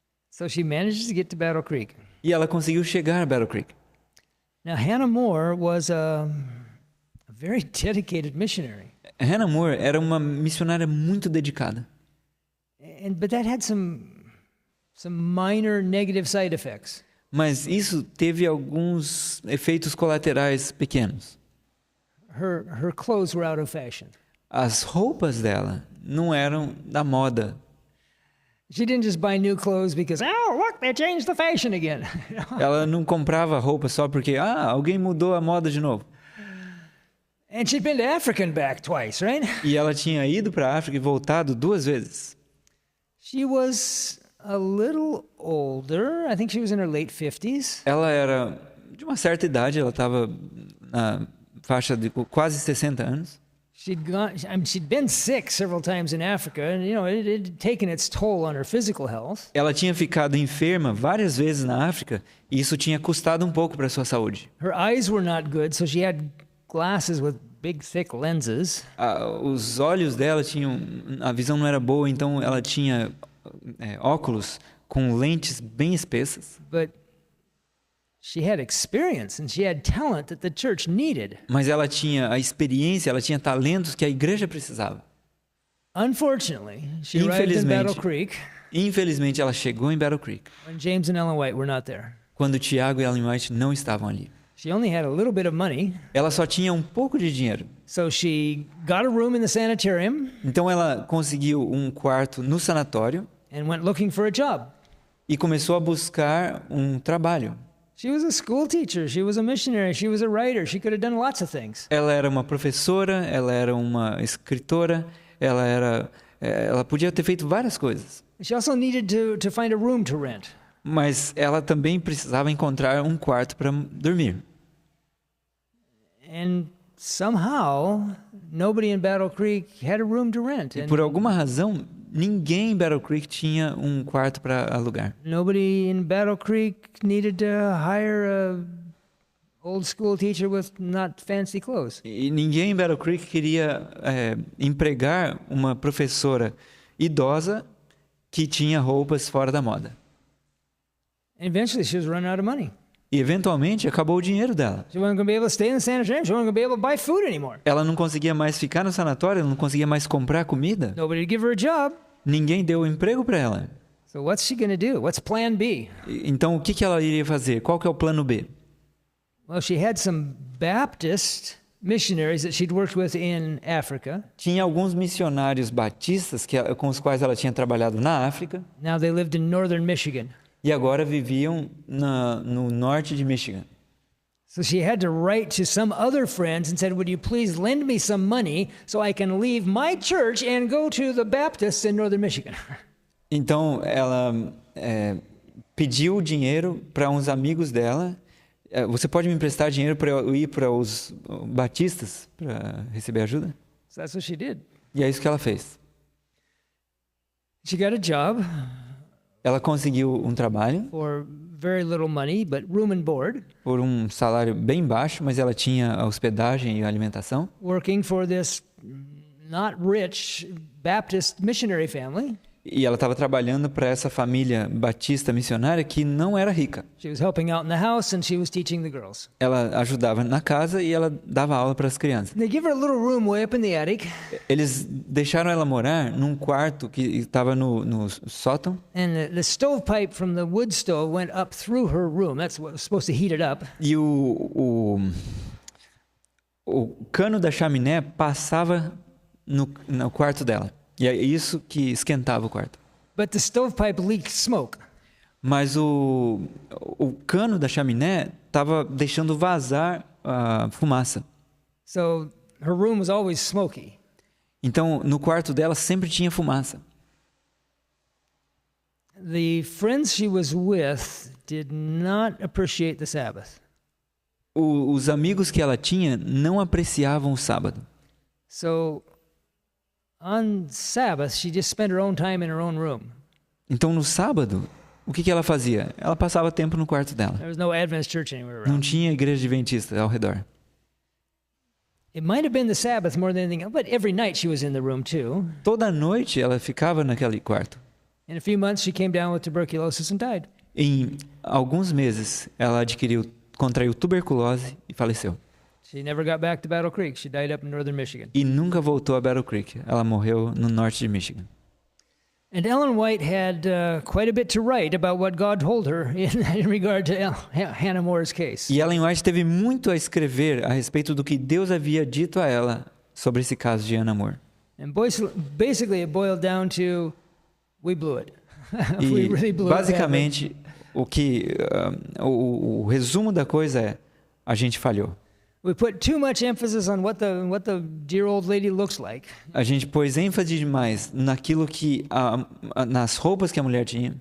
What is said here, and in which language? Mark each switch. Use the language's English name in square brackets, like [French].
[English] So she manages to get to Battle Creek. [Portuguese] E ela conseguiu chegar a Battle Creek. [English] Now Hannah Moore was a very dedicated missionary. [Portuguese] Hannah Moore era uma missionária muito dedicada. [English] But that had some minor negative side effects. [Portuguese] Mas isso teve alguns efeitos colaterais pequenos. [English] Her clothes were out of fashion. [Portuguese] As roupas dela não eram da moda. [English] She didn't just buy new clothes because, oh, look, they changed the fashion again. [Portuguese] Ela não comprava roupa só porque, alguém mudou a moda de novo. [English] And she'd been to Africa and back twice, right? [Portuguese] E ela tinha ido para a África e voltado 2 vezes. [English] She was a little older. I think she was in her late 50s. [Portuguese] Ela era de uma certa idade, ela estava na faixa de quase 60 anos. [English] She'd been sick several times in Africa, and it had taken its toll on her physical health. [Portuguese] Ela tinha ficado enferma várias vezes na África e isso tinha custado um pouco para sua saúde. [English] Her eyes were not good, so she had glasses with big thick lenses. [Portuguese] Os olhos dela tinham, a visão não era boa, então ela tinha óculos com lentes bem espessas. [English] But she had experience and she had talent that the church needed. [Portuguese] Mas ela tinha a experiência, ela tinha talentos que a igreja precisava. [English] Unfortunately, she arrived in Battle Creek. [Portuguese] Infelizmente, ela chegou em Battle Creek. [English] When James and Ellen White were not there. [Portuguese] Quando Tiago e Ellen White não estavam ali. [English] She only had a little bit of money. [Portuguese] Ela só tinha um pouco de dinheiro. [English] So she got a room in the sanitarium. [Portuguese] Então ela conseguiu um quarto no sanatório. [English] And went looking for a job. [Portuguese] E começou a buscar um trabalho. [English] She was a school teacher, she was a missionary, she was a writer, she could have done lots of things. [Portuguese] Ela era uma professora, ela era uma escritora, ela podia ter feito várias coisas. [English] She also needed to find a room to rent. [Portuguese] Mas ela também precisava encontrar um quarto para dormir. [English] And somehow nobody in Battle Creek had a room to rent. [Portuguese] E por alguma razão, ninguém em Battle Creek tinha um quarto para alugar. [English] Nobody in Battle Creek needed to hire a old school teacher with not fancy clothes. [Portuguese] E ninguém em Battle Creek queria empregar uma professora idosa que tinha roupas fora da moda. [English] And eventually she was running out of money. [Portuguese] E eventualmente acabou o dinheiro dela. [English] She wasn't going to be able to stay in the sanitarium. She wasn't going to be able to buy food anymore. [Portuguese] Ela não conseguia mais ficar no sanatório, ela não conseguia mais comprar comida. [English] Nobody to give her a job. [Portuguese] Ninguém deu emprego para ela. [English] So what's she going to do? What's plan B? [Portuguese] Então o que ela iria fazer? Qual que é o plano B? [English] Well, she had some Baptist missionaries that she'd worked with in Africa. [Portuguese] Tinha alguns missionários batistas com os quais ela tinha trabalhado na África. [English] Now they lived in northern Michigan. [Portuguese] E agora viviam no norte de Michigan. [English] So she had to write to some other friends and said, would you please lend me some money so I can leave my church and go to the Baptists in northern Michigan? [Portuguese] Então ela pediu dinheiro para uns amigos dela. Você pode me emprestar dinheiro para eu ir para os batistas para receber ajuda? [English] So that's what she did. [Portuguese] E é isso que ela fez. [English] She got a job. [Portuguese] Ela conseguiu um trabalho. [English] For very little money, but room and board. [Portuguese] Por um salário bem baixo, mas ela tinha a hospedagem e a alimentação. [English] Working for this not rich Baptist missionary family. [Portuguese] E ela estava trabalhando para essa família batista missionária que não era rica. [English] She was helping out in the house and she was teaching the girls. [Portuguese] Ela ajudava na casa e ela dava aula para as crianças. [English] They give her a little room way up in the attic. [Portuguese] Eles deixaram ela morar num quarto que estava no sótão. [English] And the stovepipe from the wood stove went up through her room. That's what was supposed to heat it up. [Portuguese] E o cano da chaminé passava no quarto dela. E é isso que esquentava o quarto. [English] But the stovepipe leaked smoke. [Portuguese] Mas o cano da chaminé estava deixando vazar a fumaça. [English] So her room was always smoky. [Portuguese] Então, no quarto dela sempre tinha fumaça. [English] The friends she was with did not appreciate the Sabbath. [Portuguese] Os amigos que ela tinha não apreciavam o sábado. [English] So on Sabbath, she just spent her own time in her own room. [Portuguese] Então, no sábado, o que ela fazia? Ela passava tempo no quarto dela. [English] There was no Adventist church anywhere around. [Portuguese] Não tinha igreja adventista ao redor. [English] It might have been the Sabbath more than anything else, but every night she was in the room too. [Portuguese] Toda noite ela ficava naquele quarto. [English] In a few months, she came down with tuberculosis and died. [Portuguese] Em alguns meses, ela contraiu tuberculose e faleceu. [English] She never got back to Battle Creek. She died up in northern Michigan. [Portuguese] E nunca voltou a Battle Creek. Ela morreu no norte de Michigan. [English] And Ellen White had quite a bit to write about what God told her in regard to Hannah More's case. [Portuguese] E Ellen White teve muito a escrever a respeito do que Deus havia dito a ela sobre esse caso de Hannah More. [English] And basically it boiled down to, we blew it. We [Portuguese] E [English] really blew it badly. [Portuguese] basicamente o resumo da coisa é a gente falhou. [English] We put too much emphasis on what the dear old lady looks like. [Portuguese] A gente pôs ênfase demais naquilo que nas roupas que a mulher tinha.